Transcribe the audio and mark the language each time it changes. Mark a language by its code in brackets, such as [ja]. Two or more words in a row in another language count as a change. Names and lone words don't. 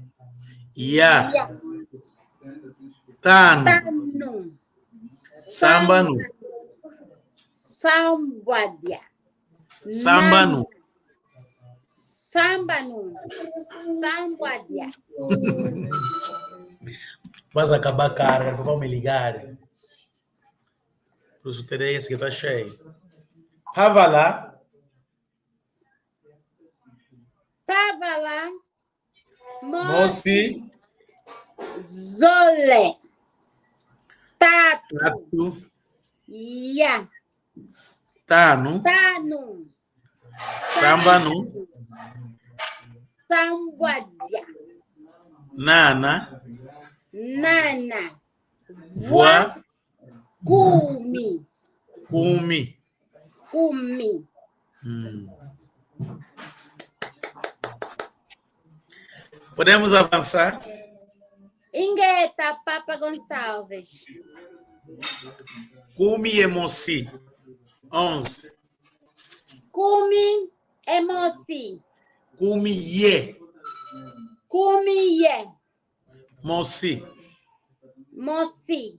[kg] Ya. Ya. Tanu, Tanu, Sambanu, Sambuadia, Sambanu. Sambanu, Sambuadia. [pt] Vas acabar a carga, tu vai me ligar. Por isso terei esse que está cheio. [kg] Pavala, Pavala, Mosi, Zole, Tatu, Tatu, Ya. Tanu, Tanu, Sambanu, Sambuadia, Nana, Nana, Voa, Kumi, Kumi. Kumi. [pt] Podemos avançar? [kg] Ingueta, Papa Gonçalves. Kumi e Mosi. 11. Kumi, Emosi. Kumi ye. Kumi, Ye. Mosi. Mosi.